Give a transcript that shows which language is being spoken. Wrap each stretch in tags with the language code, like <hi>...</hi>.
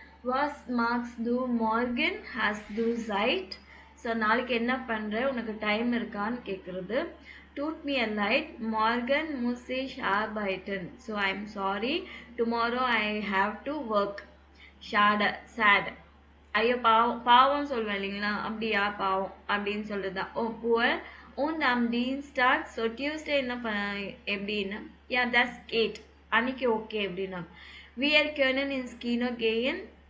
<de>Was magst du morgen? Hast du Zeit?</de> <ta>So நாளைக்கு என்ன பண்ற, உனக்கு டைம் இருக்கான்னு கேட்குறது.</ta> <de>Tut mir leid, morgen muss ich arbeiten.</de> <en>So I'm sorry, tomorrow I have to work. Sad.</en> <ta>ஐயோ பாவம் சொல்வேன் இல்லைங்களா, அப்படியா பாவம் அப்படின்னு சொல்றதுதான். ஓ poor.</ta> <de>Und am Dienstag,</de> <ta>so Tuesday என்ன எப்படின்னா</ta> <en>that's great,</en> <ta>அன்னைக்கு ஓகே அப்படின்னா</ta> <de>wir können ins Kino gehen.</de>